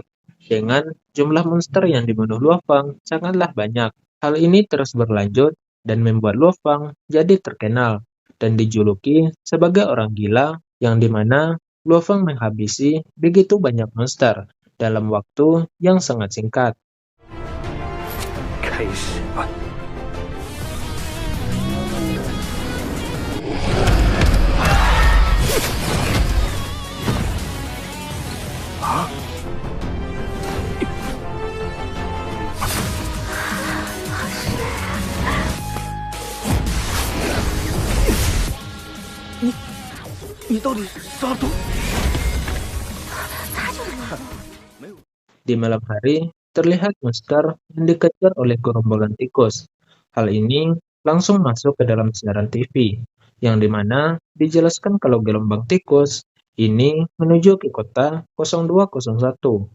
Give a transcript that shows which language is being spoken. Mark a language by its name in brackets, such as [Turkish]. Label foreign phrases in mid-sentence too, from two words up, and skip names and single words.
[Indonesian] Dengan jumlah monster yang dibunuh Luofeng sangatlah banyak. Hal ini terus berlanjut dan membuat Luofeng jadi terkenal dan dijuluki sebagai orang gila, yang dimana Luofeng menghabisi begitu banyak monster dalam waktu yang sangat singkat. [Chinese] 开始吧。啊！你到底啥都？ [Indonesian] Di malam hari, terlihat monster yang dikejar oleh gerombolan tikus. Hal ini langsung masuk ke dalam siaran TV, yang dimana dijelaskan kalau gelombang tikus ini menuju ke kota 0201.